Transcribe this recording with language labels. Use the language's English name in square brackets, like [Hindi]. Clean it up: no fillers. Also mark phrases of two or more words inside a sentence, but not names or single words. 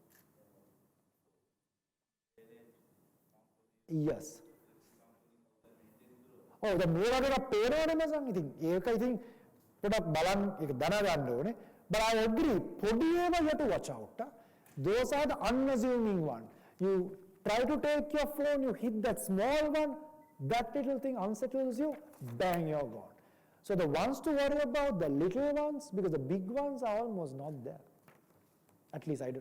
[English] yes. Oh, the [Sinhala] මේ වගේ එකක් පේනවනේ මසන් ඉතින් ඒක ඉතින් පොඩක් බලන් ඒක දැනගන්න ඕනේ. [English] But I agree. [Sinhala] පොඩි ඒවා [English] you have to watch out. Those are the unassuming one. You try to take your phone, you hit that small one, that little thing unsettles you, bang, you're gone. So the ones to worry about, the little ones, because the big ones are almost not there. At least I do.